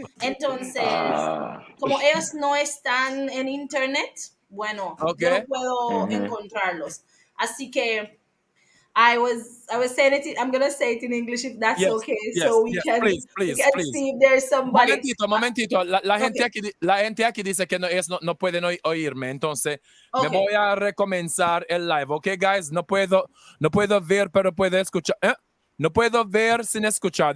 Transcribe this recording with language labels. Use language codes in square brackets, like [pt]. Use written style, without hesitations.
[es] Entonces, como ellos no están en internet, yo no puedo encontrarlos. Así que [en] I was saying it. I'm gonna say it in English if that's okay, so we can see if there's somebody. [es] Momentito. La gente aquí dice que no pueden oírme, entonces me voy a recomenzar el live, [en] okay, guys. [es] No puedo ver, pero puedo escuchar. No puedo ver sin escuchar.